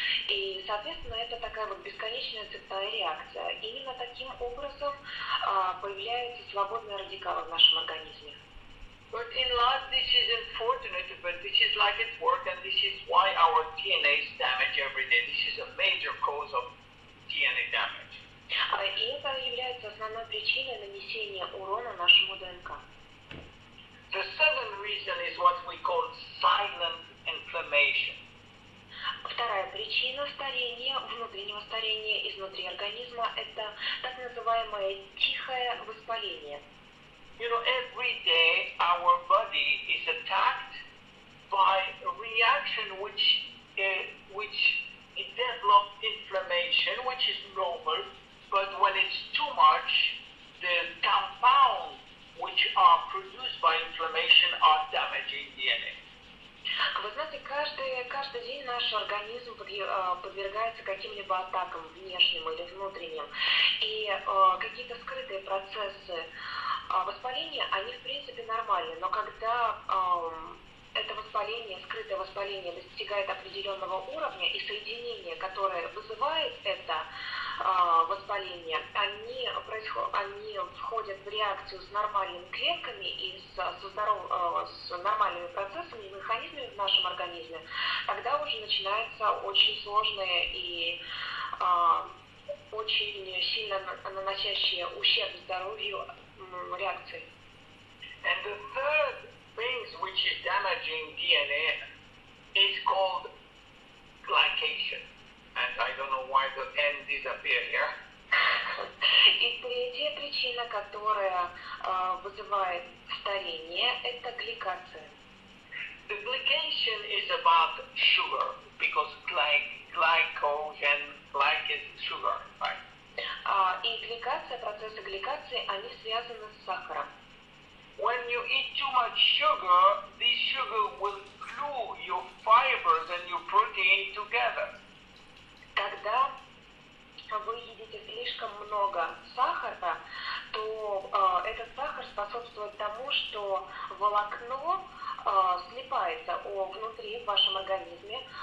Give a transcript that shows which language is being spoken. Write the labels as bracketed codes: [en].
[ru] И, соответственно, это такая вот бесконечная цепная реакция. Именно таким образом появляются свободные радикалы в нашем организме. [en] But in life this is unfortunate, but this is like it works, and this is why our DNA is damaged every day. This is a major cause of DNA damage. [ru] И это является основной причиной нанесения урона нашему ДНК. [en] The second reason is what we call silent inflammation. [ru] Вторая причина старения, внутреннего старения изнутри организма, это так называемое тихое воспаление. [en] You know, every day our body is attacked by a reaction which it develops inflammation, which is normal, but when it's too much, the compounds which are produced by inflammation are damaging DNA. [ru] Вы знаете, каждый день наш организм подвергается каким-либо атакам внешним или внутренним. И какие-то скрытые процессы воспаления, они в принципе нормальны. Но когда это воспаление, скрытое воспаление достигает определенного уровня, и соединение, которое вызывает это воспаление, они входят в реакцию с нормальными клетками и с нормальными процессами и механизмами в нашем организме, тогда уже начинаются очень сложные и очень сильно наносящие ущерб здоровью реакции. [en] And the third thing which is damaging DNA is called glycation. And I don't know why the N disappeared here. [ru] И третья причина, которая вызывает старение, это гликация. [en] The glycation is about sugar, because glycogen, is sugar, right? [ru] И гликация, процессы гликации, они связаны с сахаром. [en] When you eat too much sugar, this sugar will glue your fibers and your protein together. [ru] Когда вы едите слишком много сахара, то этот сахар способствует тому, что волокно слипается внутри в вашем организме.